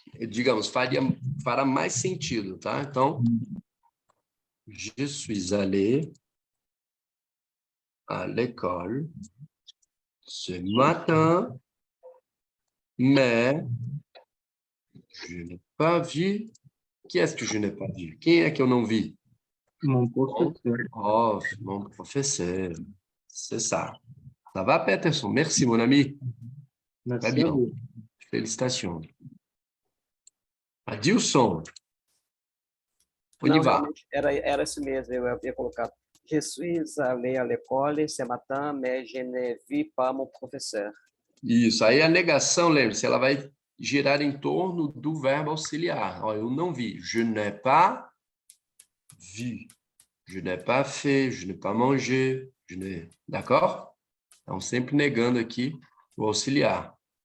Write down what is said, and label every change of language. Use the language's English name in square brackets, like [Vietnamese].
[Portuguese] Digamos, fará mais sentido, tá? [French] Então, je suis allé à l'école ce matin, mais je n'ai pas vu. Qui est-ce que je n'ai pas vu? [Portuguese] Quem é que eu não vi? [French] Mon professeur. Oh, mon professeur. C'est ça. Ça va, Peterson? Merci, mon ami. Merci Très bien. à vous. Félicitations. Adilson. On y [Portuguese] Não, [French] va. [Portuguese] realmente, era isso mesmo. Eu havia colocado. [French] Je suis allé à l'école ce matin, mais je ne vis pas mon professeur. [Portuguese] Isso. Aí a negação, lembre-se, ela vai girar em torno do verbo auxiliar. Ó, eu não vi. [French] Je n'ai pas vu. Je n'ai pas fait. Je n'ai pas mangé. D'accord? [Portuguese] Então, sempre negando aqui o auxiliar.